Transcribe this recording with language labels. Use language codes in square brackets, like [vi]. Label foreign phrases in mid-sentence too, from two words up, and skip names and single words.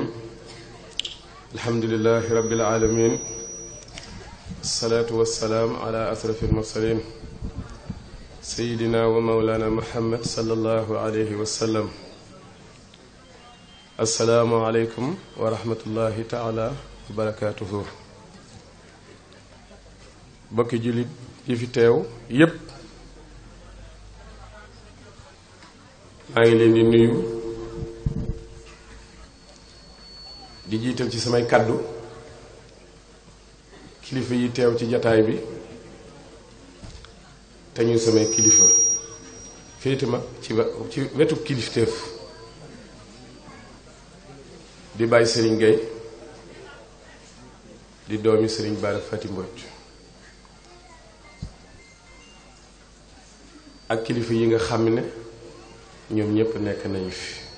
[ar] الحمد لله رب العالمين. الصلاة والسلام على أشرف المرسلين سيدنا ومولانا محمد صلى الله عليه وسلم. السلام عليكم ورحمة الله تعالى وبركاته. [wo] bokki jullit yi fi teew yépp maa ngi leen di nuyu di jiital ci samay kàddu kilifa yi teew ci jataay bi te ñu samay kilifa féete ma ci wetu kilifteef di bàyyi Serigne Gueye di doomi Serigne Bara Fati Mbodj ak kilifa yi nga xam ne ñoom ñépp nekk nañu fi